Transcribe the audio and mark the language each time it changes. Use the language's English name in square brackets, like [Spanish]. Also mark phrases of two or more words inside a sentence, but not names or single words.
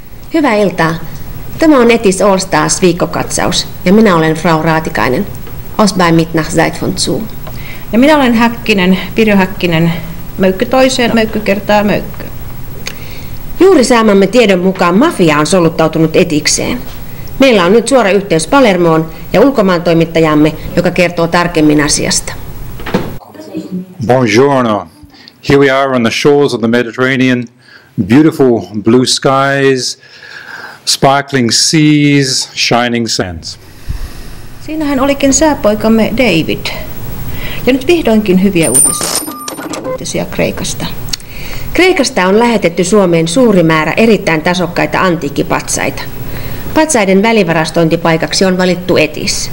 [Finnish] Hyvää iltaa. Tämä on Etis All Stars viikkokatsaus ja minä olen Frau Raatikainen. [German] Aus bei mit nach Zeit von zu. [Finnish] Ja minä olen Häkkinen, Pirjo Häkkinen, möykky toiseen, möykky kertaa möykky. Juuri saamamme tiedon mukaan mafia on soluttautunut Etikseen. Meillä on nyt suora yhteys Palermoon ja ulkomaantoimittajamme, joka kertoo tarkemmin asiasta. [Italian] Buongiorno. [English] Here we are on the shores of the Mediterranean. Beautiful blue skies, sparkling seas, shining sands. [Finnish] Siinähän olikin sääpoikamme David. Ja nyt vihdoinkin hyviä uutisia Kreikasta. Kreikasta on lähetetty Suomeen suuri määrä erittäin tasokkaita antiikkipatsaita. Patsaiden välivarastointipaikaksi on valittu Etis.